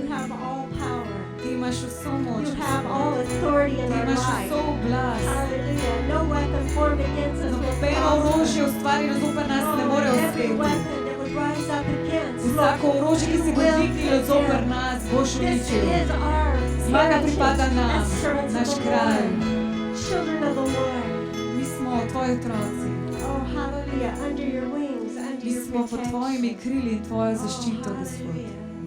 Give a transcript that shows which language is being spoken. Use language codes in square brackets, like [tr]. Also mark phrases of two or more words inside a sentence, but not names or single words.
[en] all power. [sl] Ti imaš vso moč. [en] You have all authority in [sl] Ti [en] our [sl] imaš [en] life. [sl] vso oblast. [en] Hallelujah. No weapon formed against us will [sl] Nobeno [en] prosper. [sl] orožje ustvarjeno zoper nas ne more [en] Every [sl] uspeti. [en] weapon that would rise up against, [sl] Vsako orožje, ki se bo dvignilo zoper nas, boš [en] this [sl] uničil. [en] is our [sl] Zmaga [en] heritage [sl] pripada nam, [en] as servants [sl] naš [en] of the [sl] kraj. [en] Lord, children of the Lord. [sl] Mi smo tvoji otroci. [en] Oh, hallelujah. Under your wings, under [sl] Mi [en] your [sl] smo pod tvojimi [en] protection. [sl] krili in tvojo [en] Oh, [sl] zaščito, Gospod. [en] hallelujah.